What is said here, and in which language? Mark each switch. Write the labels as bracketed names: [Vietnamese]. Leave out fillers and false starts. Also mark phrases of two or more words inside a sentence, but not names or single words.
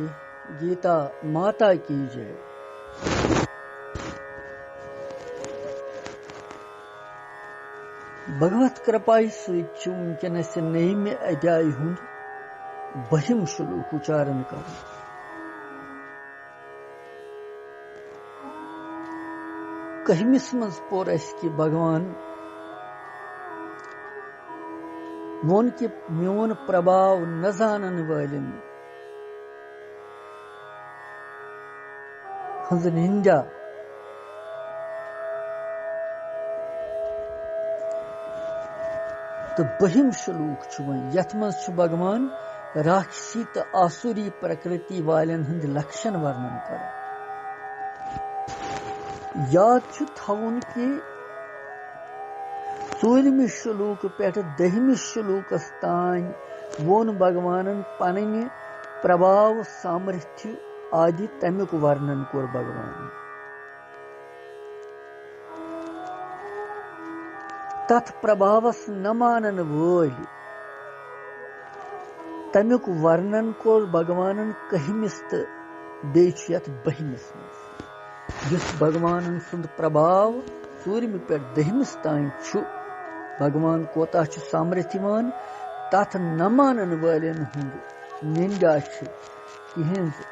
[Hindi] गीता माता की जय। [Kashmiri] भगवत कृपाई वुनकस नयिम अध्याय हुंद 20 श्लोक उच्चारण कर। कहमिस मज पोर कि भगवान वोन कि मोन प्रभाव न जानन वालिन हंज निंदा तो 20 श्लोक यथ मज भगवान राक्षसी तो आसुरी प्रकृति वालन हंद लक्षण वर्णन कर। याद थवन कि 4वें श्लोक पे 10वें श्लोक तान वोन भगवान पन्न प्रभाव सामर्थ्य आदि तमिक वर्णन कोर भगवान। तथ प्रभावस न मानन वोल तमिक वर्णन कोर भगवान कहमिस तो बेच यथ 20मिस जिस भगवान सुंद प्रभाव 4वें पे 10मिस तान भगवान कोता सामर्थ्यवान तथ न मानन वालन हुंद निंदा तिहंज